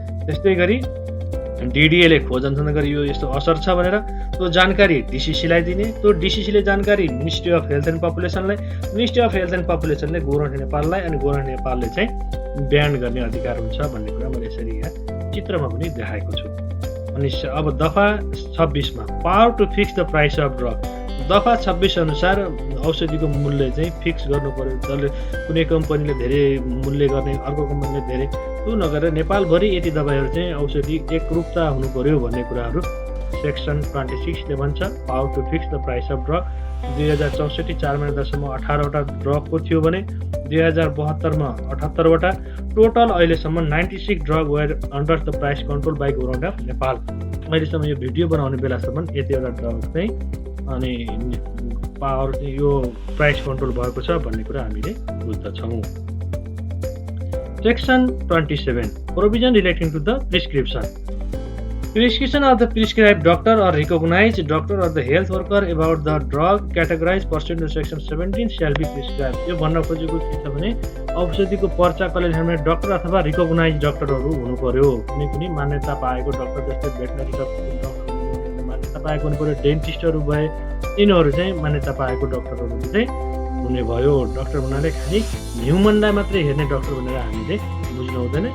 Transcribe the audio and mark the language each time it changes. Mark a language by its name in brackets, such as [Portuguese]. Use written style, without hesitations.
[Nepali] त्यस्तै गरी डिडिएले खोज अनुसन्धान गरी यो यस्तो असर छ भनेर त्यो जानकारी डिसिसीलाई दिने, त्यो डिसिसीले जानकारी ministry of health and पपुलेसनलाई, ministry of health and पपुलेसनले government नेपाललाई, अनि गभर्नमेन्ट नेपालले चाहिँ ब्यान गर्ने अधिकार हुन्छ भन्ने कुरा मैले यसरी यहाँ चित्रमा पनि देखाएको छु। अनि अब दफा 26 मा [English] Power to fix the price of drug. [Nepali] दफा 26 अनुसार औषधिको मूल्य चाहिँ फिक्स गर्नु पर्यो। जसले कुनै कम्पनीले धेरै मूल्य गर्ने, अर्को कम्पनीले धेरै, त्यो नगरेर नेपालभरि यति दबाईहरू चाहिँ औषधि एकरूपता हुनु पर्यो भन्ने कुराहरू सेक्सन 26 ले भन्छ। [English] power to fix the price of drug 2064 4 [Nepali] महिना 18 वटा ड्रगको थियो भने 2072 मा 78 वटा, [English] total [Nepali] अहिलेसम्म [English] 96 drug were under the price control by government of Nepal. [Nepali] अहिलेसम्म यो भिडियो बनाउने बेलासम्म यतिवटा ड्रग चाहिँ अनि पावर यो प्राइस कन्ट्रोल भएको छ भन्ने कुरा हामीले बुझ्दछौँ। [English] Section 27. Provision relating to the prescription. Prescription of the prescribed doctor or recognized doctor or the health worker about the drug categorized pursuant to section 17 shall be prescribed. [Nepali] यो भन्न खोजेको के छ भने औषधिको पर्चा कसले ल्याउने डाक्टर अथवा रिकग्नाइज डाक्टरहरू हुनु पर्यो। कुनै पनि मान्यता पाएको डाक्टर जस्तै भेटनरी डाक्टर मान्यता पाएको हुनु पर्यो। डेन्टिस्टहरू भए यिनीहरू चाहिँ मान्यता पाएको डाक्टरहरू चाहिँ हुने भयो। डाक्टर भन्नाले खालि ह्युमनलाई मात्रै हेर्ने डाक्टर भनेर हामीले बुझ्नु हुँदैन।